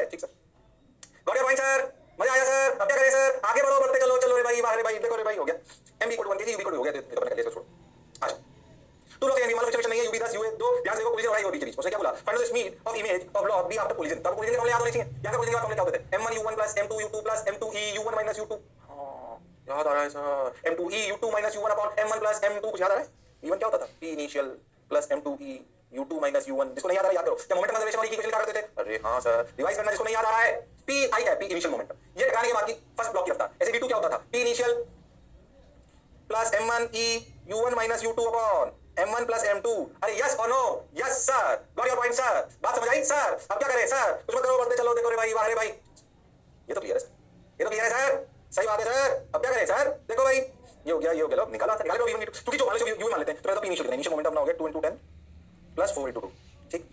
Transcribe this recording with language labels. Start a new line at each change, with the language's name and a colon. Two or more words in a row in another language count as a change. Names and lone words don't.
Hindi: ठीक सर,
English: got your point sir,
Hindi: मजा आया सर। अब क्या करें सर? आगे बढ़ो, बढ़ते चलो, चलो रे भाई, वाह रे भाई, देखो रे भाई, हो गया m
English: equal to
Hindi: 1 kg, u
English: equal to
Hindi: हो गया, तो अपने कर लिया, छोड़ो। अच्छा,
English: two block a
Hindi: मतलब फ्रिक्शन नहीं है, u 10 u 2, ध्यान से देखो, कोलिजन हो रहा है बीच बीच। उसने क्या बोला?
English: find the speed of image of block b after collision.
Hindi: तब कोलिजन के फॉर्मूले याद होने चाहिए। यहां का कोलिजन के फॉर्मूले क्या होते थे?
English: m1 u1 plus m2 u2 plus m2e u1 minus u2।
Hindi: हां, याद आ रहा है सर,
English: m2e u2 minus u1 upon m1 plus m2,
Hindi: कुछ याद आ रहा है? v1 क्या होता था?
English: p initial plus m2e u2 minus u1।
Hindi: जिसको नहीं याद आ रहा याद करो, क्या
English: momentum conservation
Hindi: वाली इक्वेशन क्या करते थे? अरे हां सर, रिवाइज करना जिसको नहीं याद आ रहा है। p आई है,
English: p initial momentum,
Hindi: ये टकराने के बाद की
English: first block
Hindi: की रफ्तार। ऐसे v2 क्या होता था?
English: p initial plus m1e u1 minus u2 upon m1 plus m2।
Hindi: अरे यस और नो?
English: yes sir, got your point sir,
Hindi: बात समझ आई सर। अब क्या करें सर? कुछ मत करो, बढ़ते चलो, देखो रे भाई, वाह रे भाई, ये तो क्लियर है सर, ये तो क्लियर है सर, सही बात है सर। अब क्या करें सर? देखो भाई, ये हो गया, ये हो गया, लो निकाला था, निकाले तो v1 क्योंकि जो मान लो u मान लेते हैं, तो इनिशियल मोमेंटम अपना हो गया 2 into 10 प्लस 4 into 2, ठीक।